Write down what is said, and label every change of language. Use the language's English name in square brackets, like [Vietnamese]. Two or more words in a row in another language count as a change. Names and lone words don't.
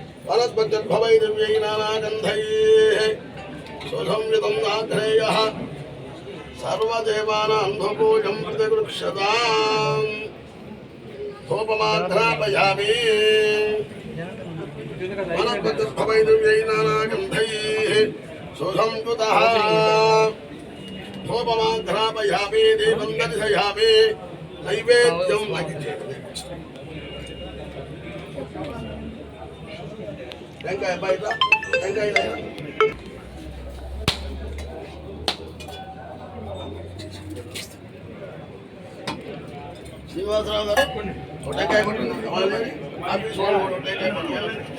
[Sanskrit] फलद्भवै दिव्यै नानागन्धैः सुसंयुतं नाग्नेयः सर्वदेवानां धूपोऽयं प्रतिगृह्यताम् धूपमाघ्रापयामि फलद्भवै दिव्यै नानागन्धैः सुसंयुतः धूपमाघ्रापयामि दीपं दर्शयामि नैवेद्यं [Telugu] వెంకాయ బయట వెంకాయ శ్రీనివాసరావు గారు టెంకాయ కొట్టింది ఆఫీస్ వాళ్ళు టెంకాయ కొట్టాలి.